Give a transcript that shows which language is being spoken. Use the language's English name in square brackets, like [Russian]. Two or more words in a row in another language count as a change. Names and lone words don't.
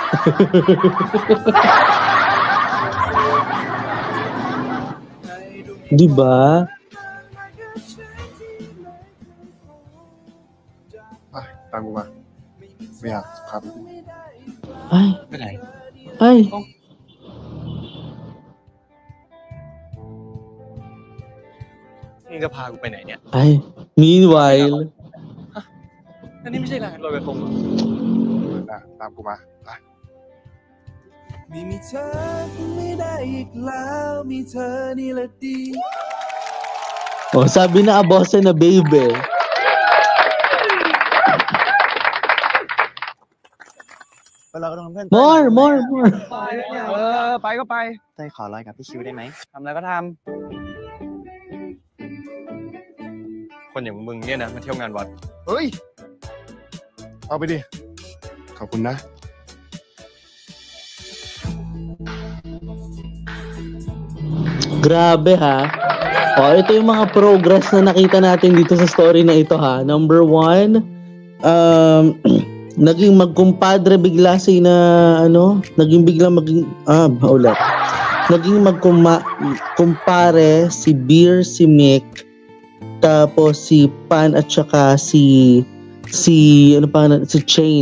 [Filipino] Diba? Tama ba? May hakap. Ay. Ay. [Thai] นี่จะพากูไปไหนเนี่ย [Filipino] Ay. Meanwhile. [Thai] อันนี้ไม่ใช่ลานลอยกระทงเหรอ ตามกูมาไป ไม่มีเธอไม่ได้อีกแล้วมีเธอนี่แหละดี [Filipino] Oh, sabi na A Bossa na Babe. [English] More. [Thai] ไปก็ไป เต้ยขอลอยกับพี่คิวได้ไหม ทำอะไรก็ท คนอย่างมึงเนี่ยนะมาเที่ยวงานวัด เฮ้ย เอาไปดิ ขอบคุณนะ [Filipino] Grabe ito yung mga progress na nakita natin dito sa story na ito Number 1, naging magkumpadre bigla naging magkumpare si Beer, si Mick, tapos si Pan at saka si Chain.